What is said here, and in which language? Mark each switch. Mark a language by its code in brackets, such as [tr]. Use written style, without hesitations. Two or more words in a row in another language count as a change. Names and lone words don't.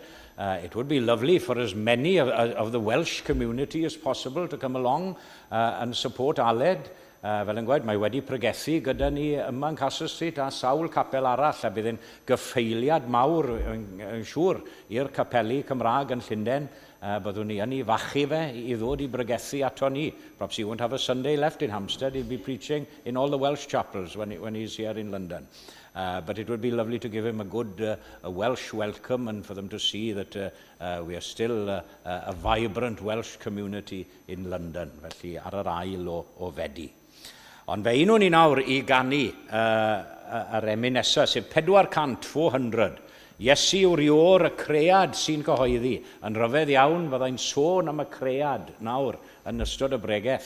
[en] It would be lovely for as many of the Welsh community as possible to come along and support Aled. [cy] Fel yn gweud, mae wedi pregethu gyda ni yma yn Castle Street a sawl capel arall, a bydd yn gyffeiliad mawr yn siŵr i'r capeli Cymraeg yn Llundain. Byddwn ni yn ei fachu fe I ddod I bregethu ato ni. [en] Perhaps he won't have a Sunday left in Hampstead. He'll be preaching in all the Welsh chapels when he's here in London. But it would be lovely to give him a good a Welsh welcome and for them to see that we are still a vibrant Welsh community in London. [cy] Felly ar yr ail o fedi. Ond fe unwn ni nawr I ganu yr emyn nesaf, sef 400. Iesu yw'r Ior y cread sy'n cyhoeddi. Yn rhyfedd iawn fyddai'n sôn am y cread nawr yn ystod y bregeth.